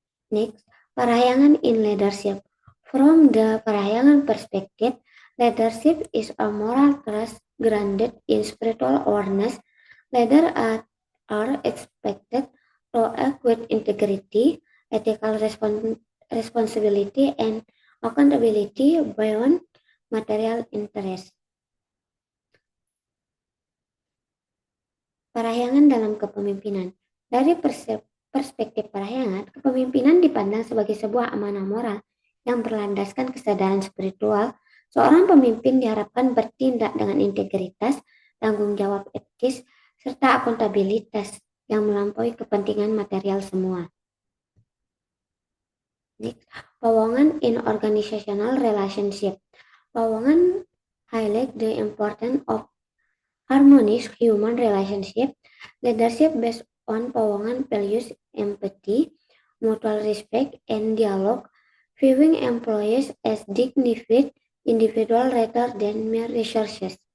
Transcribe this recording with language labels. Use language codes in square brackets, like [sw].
[en] Next, Parahyangan in leadership. From the Parahyangan perspective, leadership is a moral trust grounded in spiritual awareness. Leaders are expected to act with integrity, ethical responsibility, and accountability beyond material interest. [id] Parahyangan dalam kepemimpinan. Dari perspektif Parahyangan, kepemimpinan dipandang sebagai sebuah amanah moral yang berlandaskan kesadaran spiritual. Seorang pemimpin diharapkan bertindak dengan integritas, tanggung jawab etis, serta akuntabilitas yang melampaui kepentingan material semua. [en] Next, Powongan in organizational relationship. Powongan highlight the importance of harmonious human relationship. Leadership based on Powongan values empathy, mutual respect, and dialogue, viewing employees as dignified individual rather than mere resources.